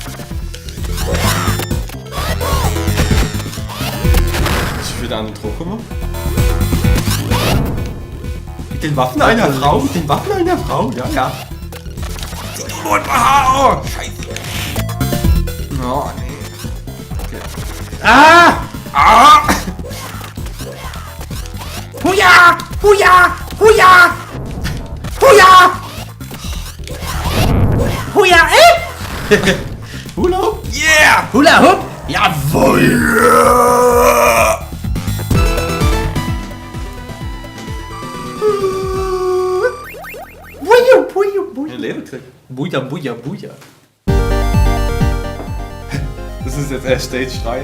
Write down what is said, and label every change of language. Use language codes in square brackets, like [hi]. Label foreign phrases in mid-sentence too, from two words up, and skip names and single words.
[de] Ich wieder an den Druck gemacht. Mit den Waffen einer Frau? Mit den Waffen einer Frau? Ja, ja. Oh, Scheiße. Oh, nee. Okay. Ah! Ah! Huja! Huja! Huja! Huja! Huja, Hula Hoop? Yeah! Hula Hoop? Jawohl! Buja, buja, buja. Ein Leben kriegt. Buja, buja, buja. Das ist jetzt erst Stage 3.